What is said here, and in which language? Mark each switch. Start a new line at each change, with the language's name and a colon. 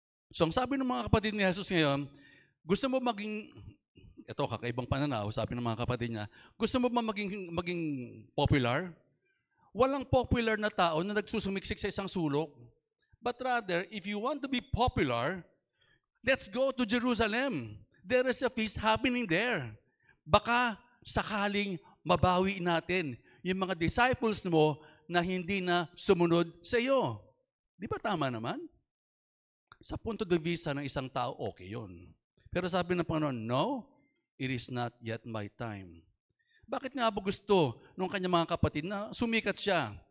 Filipino: So ang sabi ng mga kapatid ni Jesus ngayon, gusto mo maging, ito kakaibang pananaw, sabi ng mga kapatid niya, gusto mo ba maging popular? Walang popular na tao na nagsusumiksik sa isang sulok.
English: But rather, if you want to be popular, let's go to Jerusalem. There is a feast happening there.
Filipino: Baka sakaling mabawi natin yung mga disciples mo na hindi na sumunod sa iyo. Di ba tama naman? Sa punto de vista ng isang tao, okay yun. Pero sabi ng Panginoon,
English: no, it is not yet my time.
Filipino: Bakit nga ba gusto ng kanyang mga kapatid na sumikat siya?